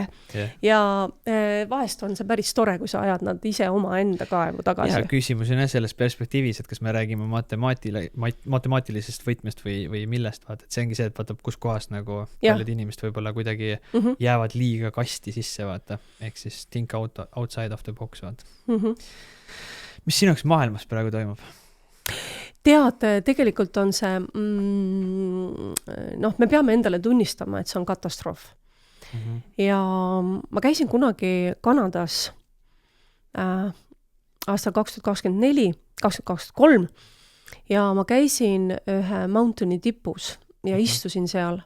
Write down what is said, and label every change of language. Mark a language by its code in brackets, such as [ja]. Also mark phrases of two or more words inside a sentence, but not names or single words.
[et] Ja vahest on see päris tore, kui sa ajad nad ise oma enda kaevu tagasi. Ja küsimus on selles perspektiivis, et kas me räägime matemaatilisest võtmest või millest, vaata, et see ongi see, et vaata, kus kohas nagu paljud inimest võib-olla kuidagi jäävad liiga kasti sisse, vaata. Ehk siis [en] think outside of the box, [et] vaata. Mis sinuks maailmas praegu toimub? Tead, tegelikult on see, me peame endale tunnistama, et see on katastroof. Ja ma käisin kunagi Kanadas aastal 2024, 2023 ja ma käisin ühe mountaini tipus ja istusin seal.